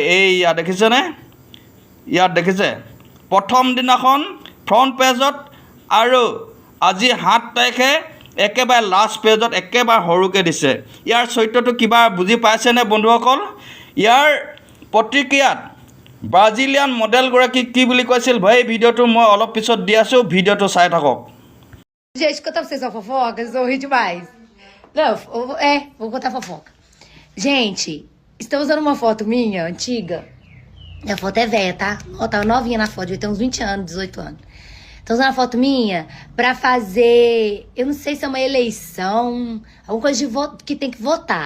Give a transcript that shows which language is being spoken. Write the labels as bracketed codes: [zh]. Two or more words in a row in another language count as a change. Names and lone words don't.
[as] এই ইয়াত দেখিছেনে, ইয়াত দেখিছে প্ৰথম দিনাখন ফ্ৰণ্ট পেজত, আৰু আজি 7 তাৰিখে একেবাৰে লাষ্ট পেজত একেবাৰে সৰুকৈ দিছে। ইয়াৰ চৰিত্ৰটো কিবা বুজি পাইছেনে বন্ধুসকল? ইয়াৰ প্ৰতিক্ৰিয়াত ব্ৰাজিলিয়ান মডেলগৰাকী কি বুলি কৈছিল, এই ভিডিঅ'টো মই অলপ পিছত দি আছোঁ, ভিডিঅ'টো চাই থাকক। [pt] Gente, contar pra vocês uma fofoca, vocês vão rir demais. Não, vou contar fofoca. Gente, estão usando uma foto minha, antiga. A foto é velha, tá? Ó, tá novinha na foto, devia ter uns 20 anos, 18 anos. Estão usando a foto minha pra fazer, eu não sei se é uma eleição, alguma coisa de voto, que tem que votar.